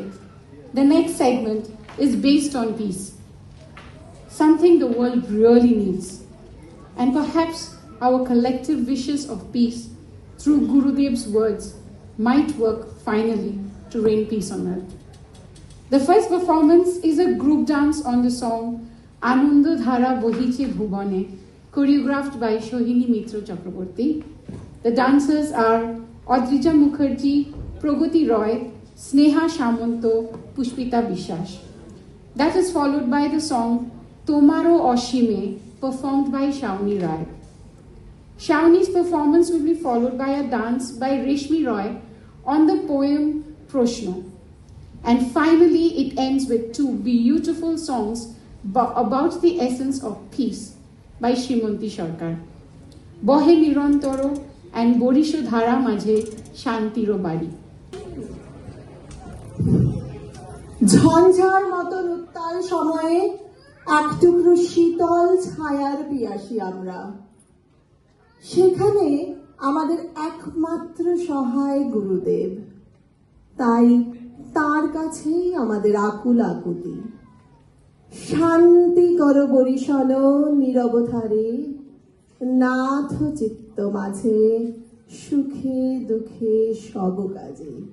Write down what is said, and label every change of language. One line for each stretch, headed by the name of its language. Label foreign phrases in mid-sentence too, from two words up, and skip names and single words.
English: The next segment is based on peace, something the world really needs. And perhaps our collective wishes of peace through Gurudev's words might work finally to rain peace on earth. The first performance is a group dance on the song Anondo Dhara Bohiche Bhubone, choreographed by Shohini Mitra Chakraborty. The dancers are Adrija Mukherjee, Pragati Roy, Sneha Shamanto, Pushpita Bishas. That is followed by the song Tomaro Oshime, performed by Shawnee Rai. Shawnee's performance will be followed by a dance by Reshmi Roy on the poem Proshno. And finally, it ends with 2 beautiful songs about the essence of peace by Shrimanti Sarkar. Bohe Nirantoro and Borisho Dhara Majhe Shantiro Bari.
Bangla: ঝঞ্ঝার মতন উত্তাল সময়ে এক টুকরো শীতল ছায়ার পিয়াসী আমরা সেখানে আমাদের একমাত্র সহায় গুরুদেব তাই তার কাছেই আমাদের আকুল আকুতি শান্তি কর বরিশন নীরবধারে নাথ চিত্ত মাঝে সুখে দুঃখে সব কাজে